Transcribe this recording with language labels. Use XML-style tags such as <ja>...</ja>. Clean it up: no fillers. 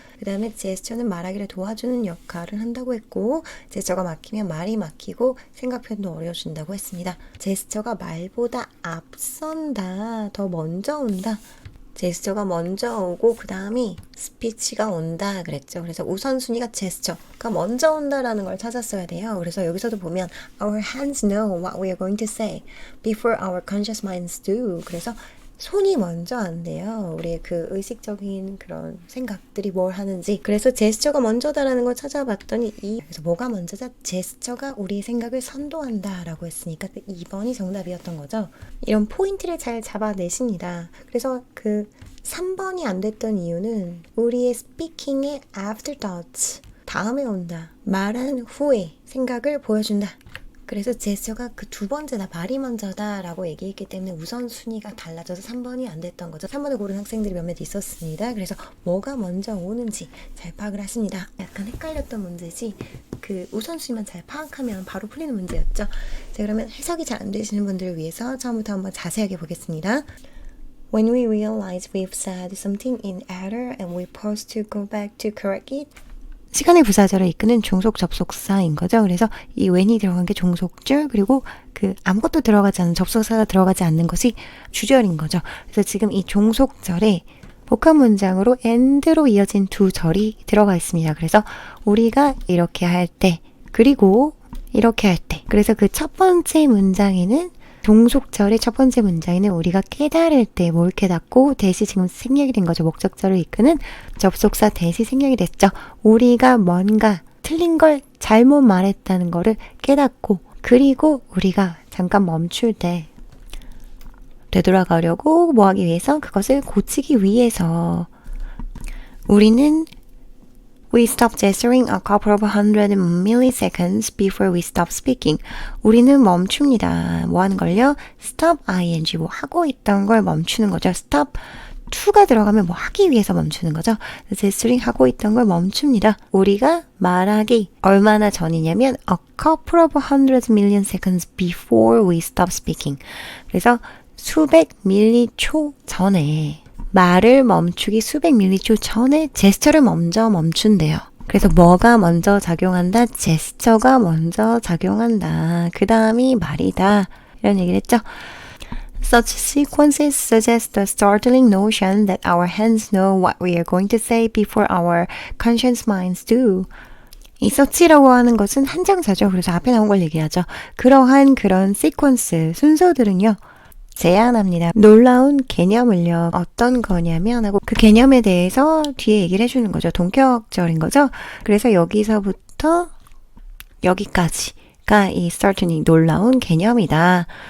<ko>그 다음에 제스처는 말하기를 도와주는 역할을 한다고 했고, 제스처가 막히면 말이 막히고 생각 표현도 어려워진다고 했습니다. 제스처가 말보다 앞선다. 더 먼저 온다. 제스처가 먼저 오고 그 다음이 스피치가 온다 그랬죠. 그래서 우선순위가 제스처가 먼저 온다라는 걸 찾았어야 돼요. 그래서 여기서도 보면</ko> <en>Our hands know what we are going to say before our conscious minds do.</en> <ko>그래서 손이 먼저 안 돼요. 우리의 그 의식적인 그런 생각들이 뭘 하는지. 그래서 제스처가 먼저다라는 걸 찾아봤더니 그래서 뭐가 먼저다? 제스처가 우리의 생각을 선도한다 라고 했으니까 2번이 정답이었던 거죠. 이런 포인트를 잘 잡아내십니다. 그래서 그 3번이 안 됐던 이유는 우리의 speaking의 afterthoughts, 다음에 온다, 말한 후에 생각을 보여준다. 그래서 제스처가 그 두 번째다, 말이 먼저다 라고 얘기했기 때문에 우선순위가 달라져서 3번이 안 됐던 거죠. 3번을 고른 학생들이 몇몇 있었습니다. 그래서 뭐가 먼저 오는지 잘 파악을 하십니다. 약간 헷갈렸던 문제지 그 우선순위만 잘 파악하면 바로 풀리는 문제였죠. 자, 그러면 해석이 잘 안 되시는 분들을 위해서 처음부터 한번 자세하게 보겠습니다.</ko> <en>When we realize we've said something in error and we pause to go back to correct it,</en> <ko>시간의 부사절을 이끄는 종속 접속사인 거죠. 그래서 이 when이 들어간 게 종속줄, 그리고 그 아무것도 들어가지 않은 접속사가 들어가지 않는 것이 주절인 거죠. 그래서 지금 이 종속절에 복합 문장으로 and로 이어진 두 절이 들어가 있습니다. 그래서 우리가 이렇게 할 때, 그리고 이렇게 할 때, 그래서 그 첫 번째 문장에는 종속절의 첫 번째 문장에는 우리가 깨달을 때 뭘 깨닫고 대시 지금 생략이 된 거죠. 목적절을 이끄는 접속사 대시 생략이 됐죠. 우리가 뭔가 틀린 걸 잘못 말했다는 거를 깨닫고, 그리고 우리가 잠깐 멈출 때 되돌아가려고 뭐 하기 위해서, 그것을 고치기 위해서 우리는</ko> <en>We stop gesturing a couple of hundred milliseconds before we stop speaking.</en> <ko>우리는 멈춥니다. 뭐 하는 걸요? Stop ing, 뭐 하고 있던 걸 멈추는 거죠. Stop to가 들어가면 뭐 하기 위해서 멈추는 거죠. gesturing 하고 있던 걸 멈춥니다. 우리가 말하기 얼마나 전이냐면</ko> <en>a couple of hundred million seconds before we stop speaking.</en> <ko>그래서 수백 밀리초 전에, 말을 멈추기 수백 밀리초 전에 제스처를 먼저 멈춘대요. 그래서 뭐가 먼저 작용한다? 제스처가 먼저 작용한다. 그 다음이 말이다. 이런 얘기를 했죠.</ko> <en>Such sequences suggest the startling notion that our hands know what we are going to say before our conscious minds do.</en> <ko>이 서치라고 하는 것은 한정사죠. 그래서 앞에 나온 걸 얘기하죠. 그러한 그런 시퀀스, 순서들은요, 제안합니다. 놀라운 개념을요. 어떤 거냐면 하고 그 개념에 대해서 뒤에 얘기를 해주는 거죠. 동격절인 거죠. 그래서 여기서부터 여기까지가 이 startling, 놀라운 개념이다.</ko>